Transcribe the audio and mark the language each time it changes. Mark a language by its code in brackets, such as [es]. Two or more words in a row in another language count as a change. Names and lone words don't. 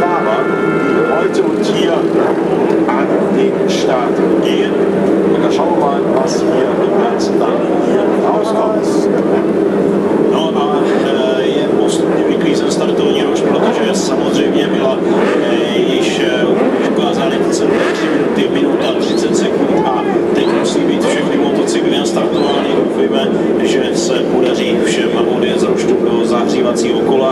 [de] Fahrer, die heute und hier an den Start gehen. Und dann schauen wir mal, was hier im Ganzen dann hier rauskommt. [cs] No a je postupně vyklízen startovní rož, protože samozřejmě byla již ukázány celé 3 minuty, minuta 30 sekund a teď musí být všechny motocykly nastartovány. Doufejme, že se podaří všem odjet z roštu do zahřívacího kola.